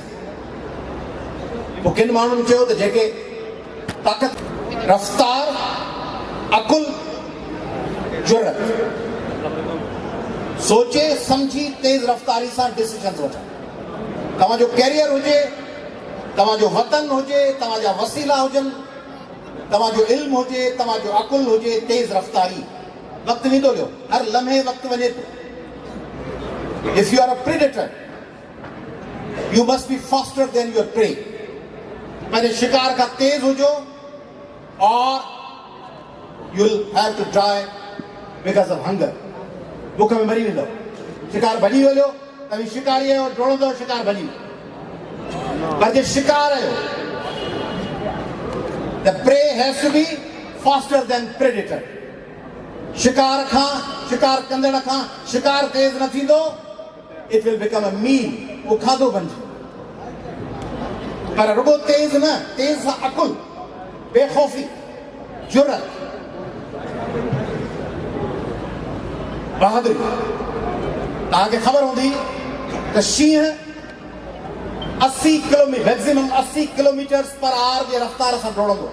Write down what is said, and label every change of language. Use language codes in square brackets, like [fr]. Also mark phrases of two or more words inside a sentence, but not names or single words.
[sd] पोइ किन माण्हुनि चयो त जेके ताक़त, रफ़्तार, अकुल, जुरत, सोचे सम्झी तेज़ रफ़्तारी सां डिसीजन्स वठनि। तव्हांजो कैरियर हुजे, तव्हांजो वतन हुजे, तव्हांजा वसीला हुजनि, तव्हांजो इल्मु हुजे, तव्हांजो अकुल हुजे, तेज़ रफ़्तारी। वक़्तु वेंदो वियो, हर लम्हे वक़्तु वञे थो। [en] If you are a predator, you must be faster than your prey. [sd] पंहिंजे शिकार खां तेज़ हुजो और [en] you'll have to die because of hunger. [sd] बुख में मरी वेंदो। शिकार भॼी वञो, तव्हीं शिकारी आहियो, डोड़ंदो, शिकार भॼी वियो। पर जे शिकार आहियो, [en] the prey has to be faster than predator. [sd] शिकार खां, शिकार कंदड़ खां शिकार तेज़ न थींदो, [en] it will become a meal. [sd] वो खाधो बणिजी। पर रुगो तेज़ न, तेज़ सां अकुल, बेखौफ़ी, जुरत, बहादुरी। तव्हांखे ख़बर हूंदी त शींहं 80 किलोमीटर [en] maximum 80 kilometers per hour [sd] जे रफ़्तार सां डोड़ंदो।